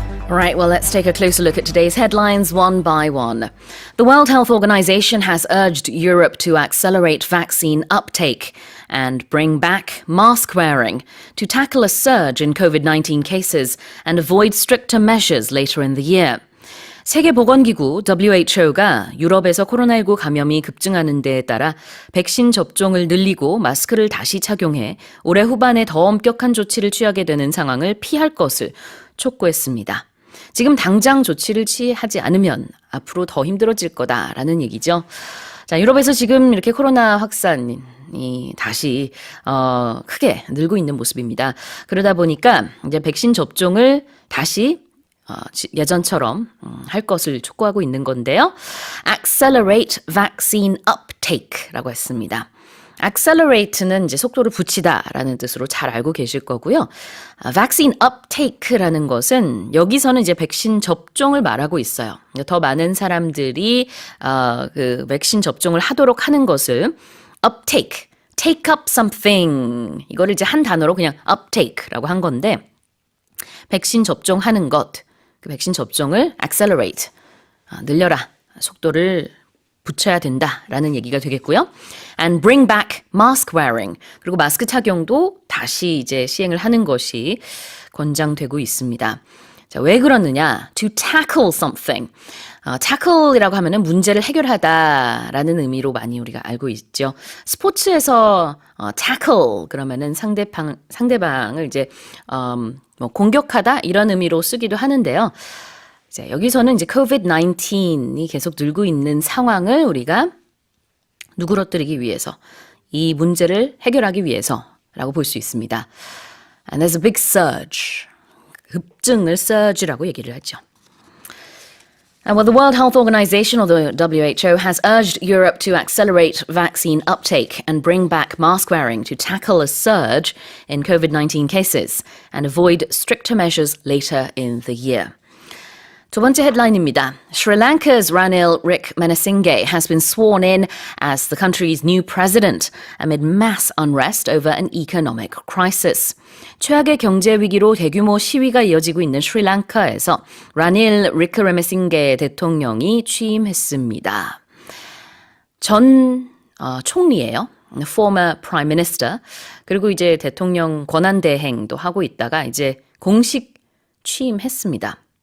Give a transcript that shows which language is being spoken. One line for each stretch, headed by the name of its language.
English: All right, well, let's take a closer look at today's headlines one by one. The World Health Organization has urged Europe to accelerate vaccine uptake and bring back mask wearing to tackle a surge in COVID-19 cases and avoid stricter measures later in the year.
Korean: 세계보건기구 WHO가 유럽에서 코로나19 감염이 급증하는 데에 따라 백신 접종을 늘리고 마스크를 다시 착용해 올해 후반에 더 엄격한 조치를 취하게 되는 상황을 피할 것을 촉구했습니다. 지금 당장 조치를 취하지 않으면 앞으로 더 힘들어질 거다라는 얘기죠. 자, 유럽에서 지금 이렇게 코로나 확산이 다시 크게 늘고 있는 모습입니다. 그러다 보니까 이제 백신 접종을 다시 예전처럼 할 것을 촉구하고 있는 건데요.
English: Accelerate vaccine uptake
Korean: 라고 했습니다. accelerate는 이제 속도를 붙이다라는 뜻으로 잘 알고 계실 거고요. vaccine uptake라는 것은 여기서는 이제 백신 접종을 말하고 있어요. 더 많은 사람들이 그 백신 접종을 하도록 하는 것을 uptake,
English: take up something
Korean: 이거를 이제 한 단어로 그냥 uptake라고 한 건데 백신 접종하는 것, 그 백신 접종을 accelerate, 늘려라, 속도를 붙여야 된다라는 얘기가 되겠고요.
English: And bring back mask wearing.
Korean: 그리고 마스크 착용도 다시 이제 시행을 하는 것이 권장되고 있습니다. 자, 왜 그러느냐?
English: To tackle something.
Korean: tackle이라고 하면은 문제를 해결하다라는 의미로 많이 우리가 알고 있죠. 스포츠에서 tackle 그러면은 상대방을 이제 뭐 공격하다 이런 의미로 쓰기도 하는데요. 자, 여기서는 이제 COVID-19이 계속 늘고 있는 상황을 우리가 누그러뜨리기 위해서, 이 문제를 해결하기 위해서라고 볼 수 있습니다.
English: And there's a big surge.
Korean: 급증을 surge라고 얘기를 하죠.
English: And well, the World Health Organization, or the WHO, has urged Europe to accelerate vaccine uptake and bring back mask wearing to tackle a surge in COVID-19 cases and avoid stricter measures later in the year.
Korean: 두 번째 헤드라인입니다.
English: Sri Lanka's Ranil Wickremesinghe has been sworn in as the country's new president amid mass unrest over an economic crisis.
Korean: 최악의 경제 위기로 대규모 시위가 이어지고 있는 스리랑카에서 라닐 위크레메싱게 대통령이 취임했습니다. 전 총리예요.
English: Former Prime Minister.
Korean: 그리고 이제 대통령 권한대행도 하고 있다가 이제 공식 취임했습니다.